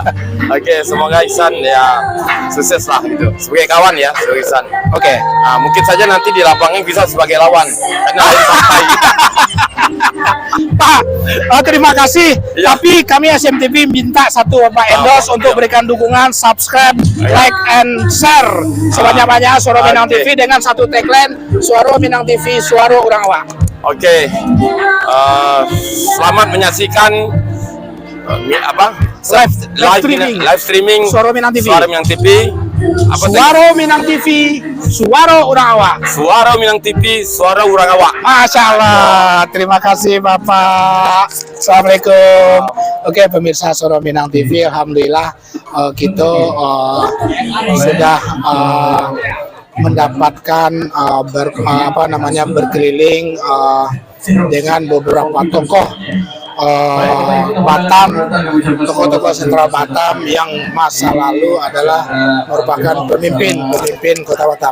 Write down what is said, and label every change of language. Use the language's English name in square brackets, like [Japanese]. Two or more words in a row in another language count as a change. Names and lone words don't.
[Indonesian] Oke, semoga Ihsan ya sukses lah gitu. Sebagai kawan ya, sebagai Ihsan. Oke. Mungkin saja nanti di lapangan bisa sebagai lawan karena lain partai. Pak, terima kasih. Ya. Tapi kami SMTV minta satu Pak endorse untuk berikan dukungan, subscribe, [English] like, and share [Indonesian] sebanyak-banyak Suara Minang TV dengan satu tagline Suara Minang TV, Suara Urang Awak. Oke. Selamat menyaksikan [English] live streaming [Indonesian] Suara Minang TV. Suara Minang TV. Suara Minang TV, Suara Urang Awak. Suara Minang TV, Suara Urang Awak. [Arabic] ما شاء الله, [Indonesian] terima kasih Bapak. Assalamualaikum. Oke, pemirsa Suara Minang TV, alhamdulillah kita sudah mendapatkan berkeliling dengan beberapa tokoh Batam, tokoh-tokoh sentral Batam yang masa lalu adalah merupakan pemimpin Kota Batam.